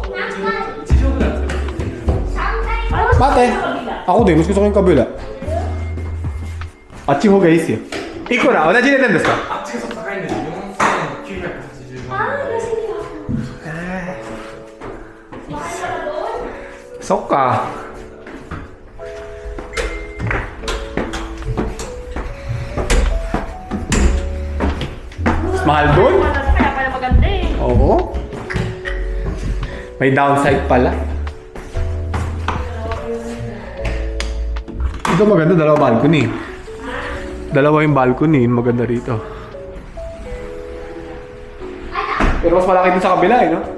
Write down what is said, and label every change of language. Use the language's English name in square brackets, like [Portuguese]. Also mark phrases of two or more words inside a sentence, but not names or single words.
[Filipino] 待って。Ako din, mas gusto ko yung kabila. [Japanese] あっち方がいいですよ。いくら同じ値段ですか？あっちがちょっと高いんですよ。4980万。そっか。 [Filipino] Mahal doon? Kaya pala maganda eh. Oo. May downside pala. Ito maganda, dalawa balcony. Dalawa yung balcony, maganda rito. Pero mas malaki din sa kabila eh, no?